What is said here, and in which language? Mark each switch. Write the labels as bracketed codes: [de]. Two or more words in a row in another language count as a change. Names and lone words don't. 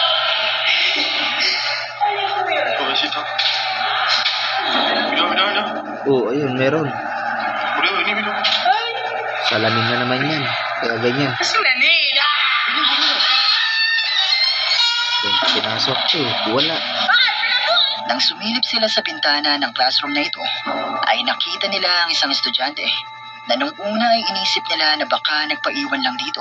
[es] Pobrecito. Mira, mira, mira. [tl] Oo, ayun, meron. [ja] これを見ろ。 [tl] Salamin na naman yan. Kaya ganyan. Pinasok ko. Wala. Nang sumilip sila sa bintana ng classroom na ito, ay nakita nila ang isang estudyante na nung una ay inisip nila na baka nagpaiwan lang dito.